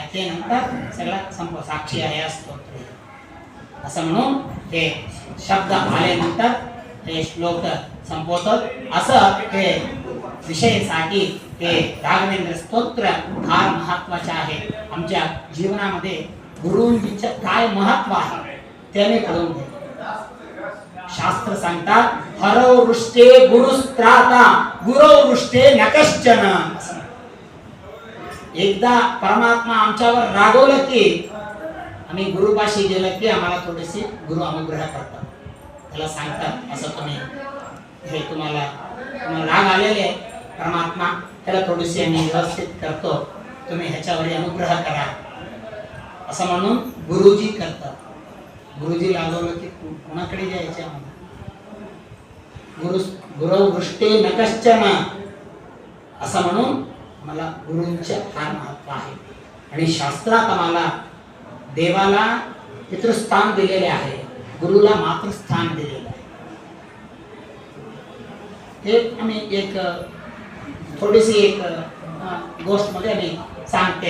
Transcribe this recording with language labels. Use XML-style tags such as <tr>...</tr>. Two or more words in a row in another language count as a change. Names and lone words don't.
<mr>ते नंतर सगळा साक्षी आहे या स्तोत्र असं म्हणून हे शब्द आल्यानंतर हे श्लोक संपवतात. असं हे विषयासाठी हे राघवेंद्र स्तोत्र फार महत्वाचे आहे. आमच्या जीवनामध्ये गुरुंजीचे काय महत्व आहे ते मी कळून घे. शास्त्र सांगतात</mr> <sa>हरो वृष्टे गुरुस्त्राता गुरो वृष्टे न कश्चन.</sa> <mr>एकदा परमात्मा आमच्यावर रागवलं की आम्ही गुरुपाशी गेलं की आम्हाला थोडीशी गुरु अनुग्रह करतात. त्याला सांगतात असं तुम्ही हे तुम्हाला राग आलेले परमात्मा त्याला थोडीशी आम्ही व्यवस्थित करतो, तुम्ही ह्याच्यावर अनुग्रह करा असं म्हणून गुरुजी करतात. गुरुजी रागवलं की कोणाकडे जायचे आम्हाला?</mr> <sa>गुरु वृष्टे न कश्चन</sa> <mr>असं म्हणून मला गुरूंचे फार महत्व आहे. आणि शास्त्रात आम्हाला देवाला पितृस्थान दिलेले आहे, गुरुला मातृस्थान दिलेलं आहे. हे आम्ही एक थोडीशी एक गोष्ट मध्ये आम्ही सांगते.</mr>